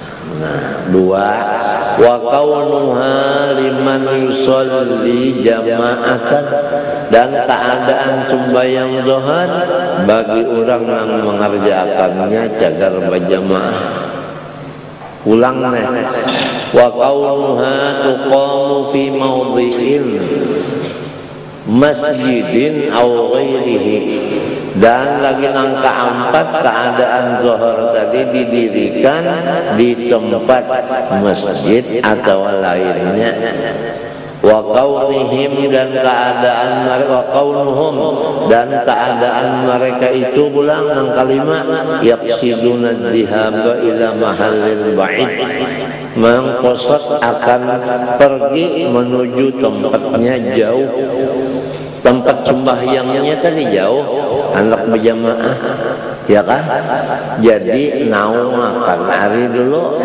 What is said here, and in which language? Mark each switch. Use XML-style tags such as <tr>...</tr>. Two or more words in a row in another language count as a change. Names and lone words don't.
<bjn>Nah, dua,</bjn> <ar>وكونها لمن يصلي جماعة,</ar> <bjn>dan keadaan sembahyang zuhur bagi orang yang mengerjakannya cagar berjamaah. Ulang nih,</bjn> <ar>وكونها تقام في موضع مسجد أو غيره,</ar> <bjn>dan lagi angka 4 keadaan zuhur tadi didirikan di tempat masjid atau lainnya.</bjn> <ar>وكونهم,</ar> <bjn>dan keadaan mereka,</bjn> <ar>وكونهم,</ar> <bjn>dan keadaan mereka itu ulang yang kelima,</bjn> <ar>يقصدون ذهابا إلى المحل البعيد,</ar> <bjn>mengqasad akan pergi menuju tempatnya jauh, tempat sembahyangnya tadi jauh, anak berjamaah, ya kan? Jadi naung akan hari dulu.</bjn>